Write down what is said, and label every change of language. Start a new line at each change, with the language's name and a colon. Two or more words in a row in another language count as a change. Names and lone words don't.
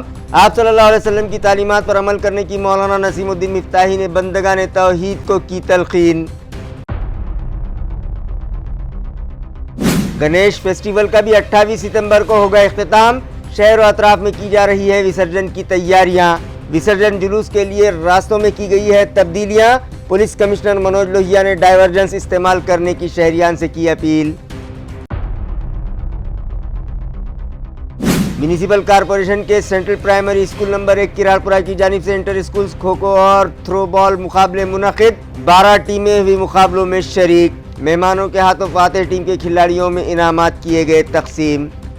Urdu: آپ صلی اللہ علیہ وسلم کی تعلیمات پر عمل کرنے کی مولانا نسیم الدین مفتاحی نے بندگان توحید کو کی تلقین. گنیش فیسٹیول کا بھی 28 ستمبر کو ہوگا اختتام. شہر و اطراف میں کی جا رہی ہے وسرجن کی تیاریاں. وسرجن جلوس کے لیے راستوں میں کی گئی ہے تبدیلیاں.
English: police commissioner
Urdu: منوج لوہیا نے ڈائیورجنس استعمال کرنے کی شہریان سے کی اپیل. میونسپل کارپوریشن کے سینٹرل پرائمری اسکول نمبر 1 کرار پورہ کی جانب سے
English: inter schools
Urdu: کھوکھو اور تھرو بال مقابلے منعقد. 12 ٹیمیں ہوئی مقابلوں میں شریک. مہمانوں کے ہاتھوں فاتح ٹیم کے کھلاڑیوں میں انعامات کیے گئے تقسیم.